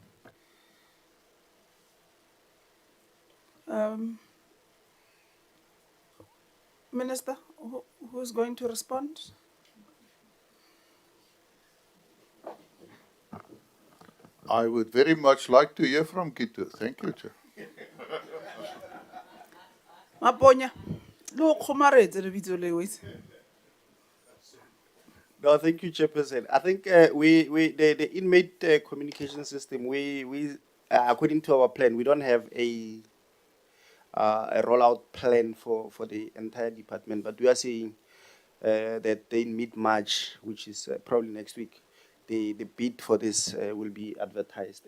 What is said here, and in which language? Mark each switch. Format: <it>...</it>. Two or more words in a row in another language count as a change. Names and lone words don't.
<en>Minister, who's going to respond? I would very much like to hear from Kito. Thank you, Chair.</en> <tn>Maponya, lo kgomaretse lebitso leo,</tn> <en>is- No, thank you, Chairperson. I think the inmate communication system, we according to our plan, we don't have a rollout plan for the entire department, but we are saying that in mid-March, which is probably next week, the bid for this will be advertised.</en>